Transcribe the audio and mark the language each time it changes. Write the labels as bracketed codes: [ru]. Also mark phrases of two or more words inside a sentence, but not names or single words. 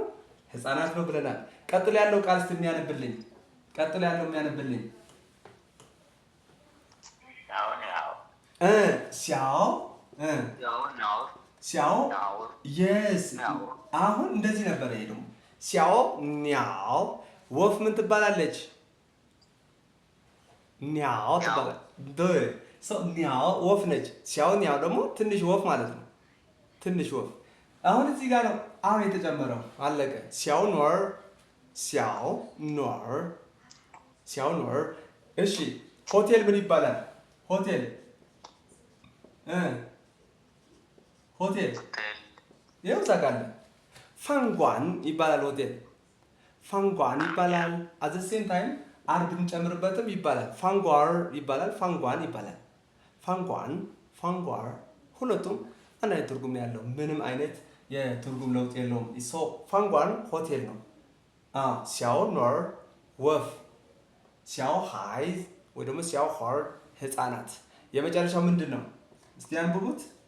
[am] ህፃናት ነው ብለናል። ቀጥሎ ያለው ቃል እስቲ የሚያነብልኝ ሲያው የስ አሁን እንደዚህ ነበር። ይሄ ደግሞ ሲያው ኒያው ወፍ ምን ትባላለች? ኒያው ትባላለች። ሰው ኒያው ወፍ ነች። ሲያው ኒያው ደግሞ ትንሽ ወፍ ማለት ነው። ትንሽ ወፍ። አሁን እዚህ ጋር ነው አሁን የተጨመረው። አለቀ። ሲያው [zh] 小女儿小女儿 [am] እሺ ሆቴል ምን ይባላል ሆቴል ሆቴል ይኸው ታውቃለህ ፋንጓን ይባላል ሆቴል ፋንጓን ይባላል [en] at the same time [am] አር ብንጨምርበትም ይባላል ፋንጓር ይባላል ፋንጓን ይባላል ፋንጓን ፋንጓር ሁለቱም አንድ አይነት ትርጉም ያለው ምንም አይነት የትርጉም ለውጥ የለውም ሶ ፋንጓን ሆቴል ነው ሲያው ኖር ወፍ ሲያው ሃይ ወይ ደግሞ ሲያው ሆር ህፃናት የመጨረሻው ምንድን ነው እስቲ አንብቡት